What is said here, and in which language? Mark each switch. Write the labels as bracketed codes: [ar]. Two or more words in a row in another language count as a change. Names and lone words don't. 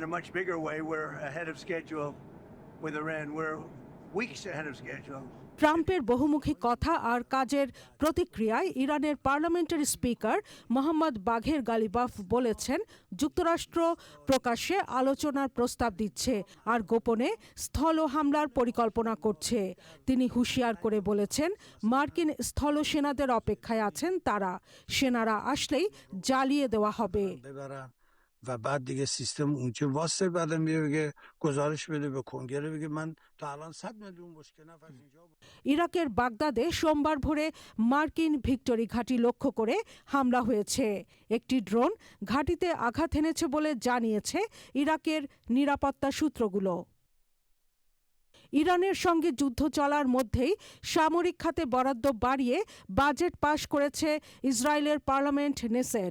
[bn] ট্রাম্পের বহুমুখী কথা আর কাজের প্রতিক্রিয়ায় ইরানের পার্লামেন্টের স্পিকার মোহাম্মদ বাঘের গালিবাফ বলেছেন, যুক্তরাষ্ট্র প্রকাশ্যে আলোচনার প্রস্তাব দিচ্ছে আর গোপনে স্থল হামলার পরিকল্পনা করছে। তিনি হুঁশিয়ার করে বলেছেন, মার্কিন স্থল সেনাদের অপেক্ষায় আছেন তারা। সেনারা আসলেই জ্বালিয়ে দেওয়া হবে। [fa] و بعد دیگه سیستم اونجا واسه بعدم میگه گزارش بده به کنگره بگه من تا الان 100 میلیون بشکه نفر اینجا। [bn] ইরাকের বাগদাদে সোমবার ভোরে মার্কিন ভিক্টোরি ঘাঁটি লক্ষ্য করে হামলা হয়েছে। একটি ড্রোন ঘাঁটিতে আঘাত এনেছে বলে জানিয়েছে ইরাকের নিরাপত্তা সূত্রগুলো। ইরানের সঙ্গে যুদ্ধ চলার মধ্যেই সামরিক খাতে বরাদ্দ বাড়িয়ে বাজেট পাশ করেছে ইসরায়েলের পার্লামেন্ট নেসেট।